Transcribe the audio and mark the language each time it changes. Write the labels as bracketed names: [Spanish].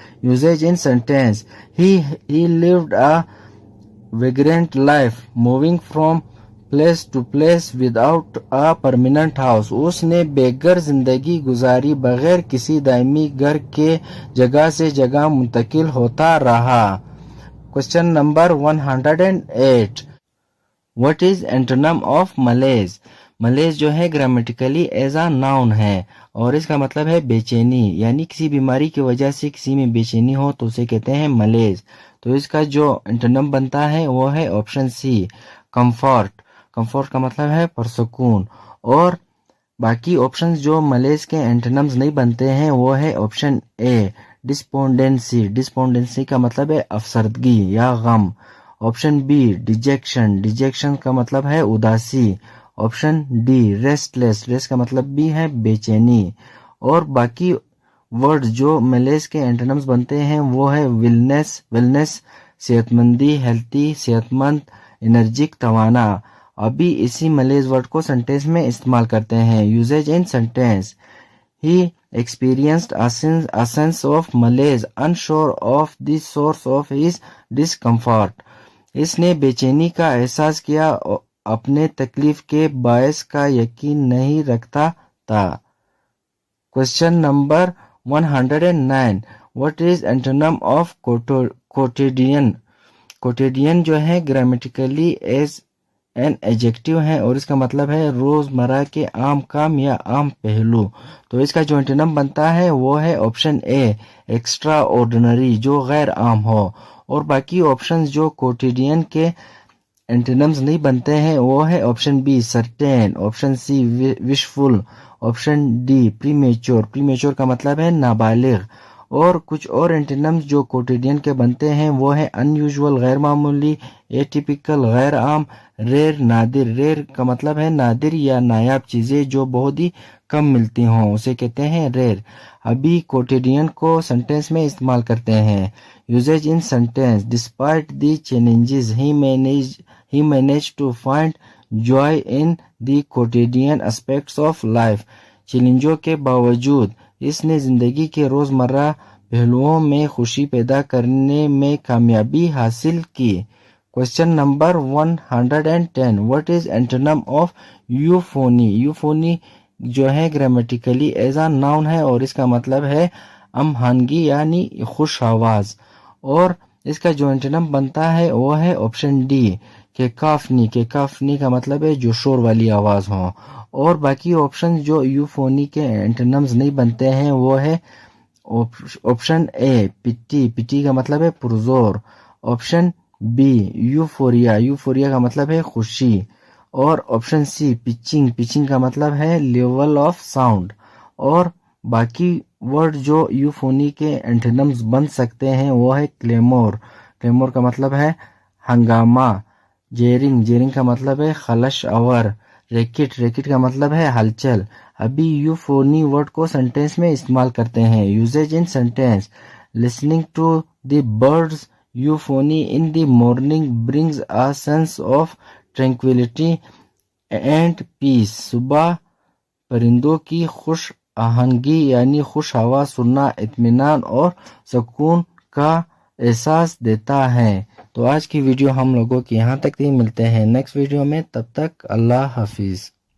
[English] Usage in sentence. He lived a vagrant life moving from place to place without a permanent house. [Urdu] اس نے بے گھر زندگی گزاری، بغیر کسی دائمی گھر کے جگہ سے جگہ منتقل ہوتا رہا. [English] Question number 108. What is antonym of malaise? [Urdu] malaise جو ہے گرامیٹیکلی ایز اے ناؤن ہے اور اس کا مطلب ہے بے چینی، یعنی کسی بیماری کی وجہ سے کسی میں بے چینی ہو تو اسے کہتے ہیں ملیز. تو اس کا جو انٹونم بنتا ہے وہ ہے آپشن سی کمفورٹ. کمفورٹ کا مطلب ہے پرسکون. اور باقی آپشن جو ملیز کے انٹونمز نہیں بنتے ہیں وہ ہے آپشن اے ڈسپونڈنسی. ڈسپونڈنسی کا مطلب ہے افسردگی یا غم. Option B ڈیجیکشن. ڈیجیکشن کا مطلب ہے اداسی. Option D restless. ریسٹ کا مطلب بھی ہے بے چینی. اور باقی ورڈ جو ملیز کے اینٹونمز بنتے ہیں وہ ہے ویلنس. ویلنس صحت مندی، ہیلتھی، صحت مند. انرجک توانا. ابھی اسی ملیز ورڈ کو سینٹینس میں استعمال کرتے ہیں. [English] Usage in sentence. He experienced a sense of malaise, unsure of the source of his discomfort. [Urdu] اس نے بے چینی کا احساس کیا، اپنے تکلیف کے باعث کا یقین نہیں رکھتا تھا. [English] Question number 109. What is antonym of quotidian? [Urdu] Quotidian جو ہے [English] grammatically as an adjective [Urdu] ہے اور اس کا مطلب ہے روزمرہ کے عام کام یا عام پہلو. تو اس کا جو انٹونم بنتا ہے وہ ہے آپشن اے ایکسٹرا آرڈنری، جو غیر عام ہو. اور باقی آپشنز جو کوٹیڈین کے انٹونمز نہیں بنتے ہیں وہ ہے option B certain, option C wishful, option D پریمیچور. پریمیچور کا مطلب ہے نابالغ. اور کچھ اور انٹونمز جو کوٹیڈین کے بنتے ہیں وہ ہے ان یوزول غیر معمولی، ایٹیپیکل غیر عام، ریئر نادر. ریئر کا مطلب ہے نادر یا نایاب چیزیں جو بہت ہی کم ملتی ہوں، اسے کہتے ہیں ریئر. ابھی کوٹیڈین کو سینٹینس میں استعمال کرتے ہیں. [English] Usage in sentence. Despite the challenges he managed to find joy in the quotidian aspects of life. [Urdu] چیلنجوں کے باوجود اس نے زندگی کے روزمرہ پہلوؤں میں خوشی پیدا کرنے میں کامیابی حاصل کی. [English] Question number 110. What is antonym of euphony? [Urdu] Euphony جو ہے گرامیٹیکلی ایز اے ناؤن ہے اور اس کا مطلب ہے امہانگی یعنی خوش آواز. اور اس کا جو انٹونم بنتا ہے وہ ہے آپشن ڈی کیکافنی. کیکافنی کا مطلب ہے جو شور والی آواز ہو. اور باقی آپشن جو یوفونی کے انٹونمز نہیں بنتے ہیں وہ ہے آپشن اے پٹی. پٹی کا مطلب ہے پرزور. Option B euphoria. یوفوریا کا مطلب ہے خوشی. اور آپشن سی پچنگ. پچنگ کا مطلب ہے لیول آف ساؤنڈ. اور باقی ورڈ جو یوفونی کے انٹونمز بن سکتے ہیں وہ ہے کلیمور. کلیمور کا مطلب ہے ہنگامہ. جیرنگ. جیرنگ کا مطلب ہے خلش آور. ریکٹ. ریکٹ کا مطلب ہے ہلچل. ابھی یوفونی ورڈ کو سینٹینس میں استعمال کرتے ہیں. [English] Usage in sentence. Listening to the birds euphony in the morning brings a sense of tranquility and peace. [Urdu] صبح پرندوں کی خوش آہنگی یعنی خوش آواز سننا اطمینان اور سکون کا احساس دیتا ہے. تو آج کی ویڈیو ہم لوگوں کی یہاں تک تھی. ملتے ہیں نیکسٹ ویڈیو میں، تب تک اللہ حافظ.